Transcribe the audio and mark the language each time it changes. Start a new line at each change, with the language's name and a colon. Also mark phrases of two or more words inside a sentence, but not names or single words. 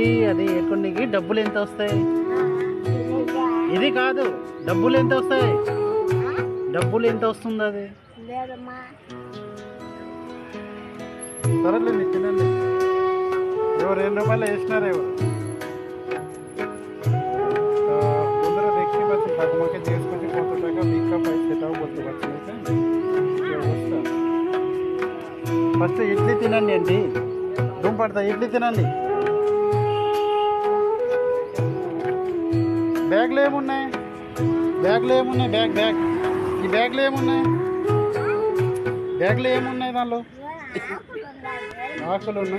Telugu: అది ఎక్కడికి డబ్బులు ఎంత వస్తాయి? ఇది కాదు, డబ్బులు ఎంత వస్తాయి? డబ్బులు ఎంత వస్తుంది అది? సరేలేండి తినండి. ఎవరు 2 రూపాయలు వేసినారు ఎవరు?
Bangla: বন্ধুরা দেখতে পাচ্ছি ঠাকুমাকে জিজ্ঞেস করছি কত টাকা ভিক্ষা পাই, সেটাও বলতে পারছি না। কি অবস্থা?
Telugu: ఫస్ట్ ఇడ్లీ తినండి అండి, దుమ్ పడతా, ఇడ్లీ తినండి। బ్యాగ్లో ఏమున్నాయి? బ్యాగ్లో ఏమున్నాయి? బ్యాగ్ ఈ బ్యాగ్లో ఏమున్నాయి? బ్యాగ్లో ఏమున్నాయి? దానిలో ఆకులు ఉన్నాయి।